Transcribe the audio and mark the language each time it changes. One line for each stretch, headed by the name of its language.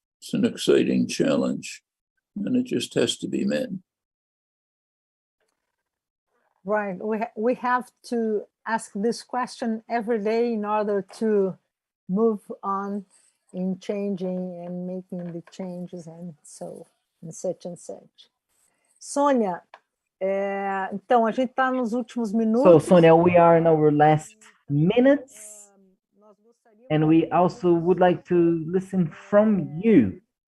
English: It's an exciting challenge, and it just has to be met. Right. We have to ask this question every day in order to move on in changing and making the changes and so and such and such.
Portuguese: Sônia, então a gente está nos últimos minutos.
English: So Sônia, we are in our last minutes, And we also would like to listen from you.